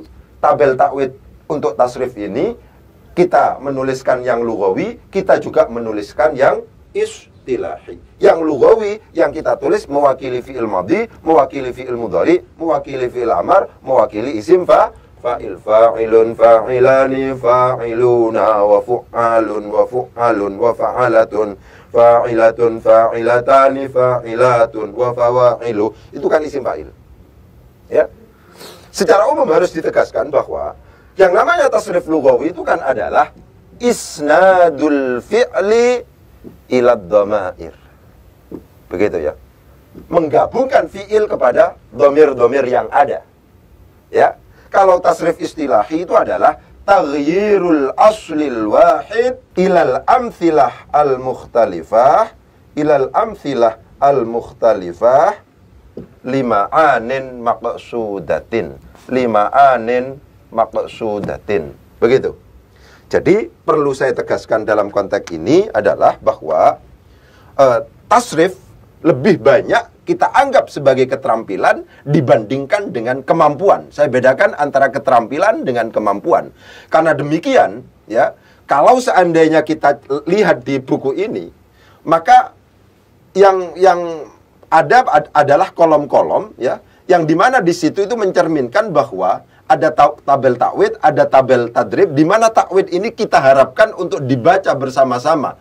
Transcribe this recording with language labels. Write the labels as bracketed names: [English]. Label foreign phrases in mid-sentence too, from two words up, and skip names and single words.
[Indonesian] Tabel ta'wid untuk tasrif ini kita menuliskan yang lughawi, kita juga menuliskan yang istilahi. Yang lughawi yang kita tulis mewakili [Arabic] فعل ماض, [Indonesian] mewakili [Arabic] فعل مضارع, [Indonesian] mewakili [Arabic] فعل أمر, [Indonesian] mewakili [Arabic] اسم فاعل, فاعل، فاعلان، فاعلون، وفعّال، وفعّال، وفعلة، فاعلة، فاعلتان، فاعلة، وفواعل. [Indonesian] Itu kan [Arabic] اسم فاعل. [Indonesian] Ya. Secara umum harus ditegaskan bahwa yang namanya [Arabic] تصريف لغوي [Indonesian] itu kan adalah [Arabic] إسناد الفعل إلى الضمائر. [Indonesian] Begitu ya. Menggabungkan fi'il kepada dhamir-dhamir yang ada. Ya. Kalau [Arabic] تصريف اصطلاحي [Indonesian] itu adalah [Arabic] تغيير الأصل الواحد إلى الأمثلة المختلفة لمعان مقصودة. [Indonesian] Begitu. Jadi perlu saya tegaskan dalam konteks ini adalah bahwa tasrif lebih banyak kita anggap sebagai keterampilan dibandingkan dengan kemampuan. Saya bedakan antara keterampilan dengan kemampuan. Karena demikian, ya, kalau seandainya kita lihat di buku ini, maka yang ada adalah kolom-kolom, ya, yang dimana di situ itu mencerminkan bahwa ada tabel ta'wid, ada tabel tadrib, di mana ta'wid ini kita harapkan untuk dibaca bersama-sama.